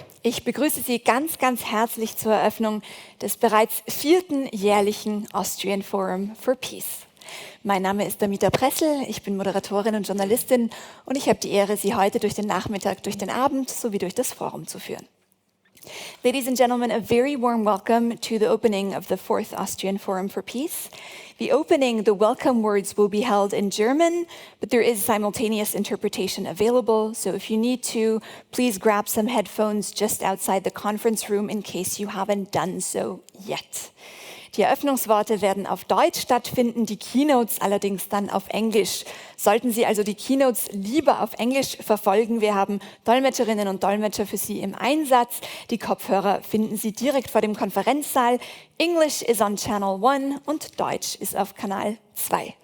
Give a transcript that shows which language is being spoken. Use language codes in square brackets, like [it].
[de] Ich begrüße Sie ganz, ganz herzlich zur Eröffnung des bereits 4. jährlichen Austrian Forum for Peace. Mein Name ist Damita Pressl, ich bin Moderatorin und Journalistin und ich habe die Ehre, Sie heute durch den Nachmittag, durch den Abend sowie durch das Forum zu führen. [en] Ladies and gentlemen, a very warm welcome to the opening of the 4th Austrian Forum for Peace. The opening, the welcome words will be held in German, but there is simultaneous interpretation available, so if you need to, please grab some headphones just outside the conference room in case you haven't done so yet. [de] Die Eröffnungsworte werden auf Deutsch stattfinden, die Keynotes allerdings dann auf Englisch. Sollten Sie also die Keynotes lieber auf Englisch verfolgen, wir haben Dolmetscherinnen und Dolmetscher für Sie im Einsatz. Die Kopfhörer finden Sie direkt vor dem Konferenzsaal. [en] English is on Channel 1 [de] und Deutsch ist auf Kanal 2.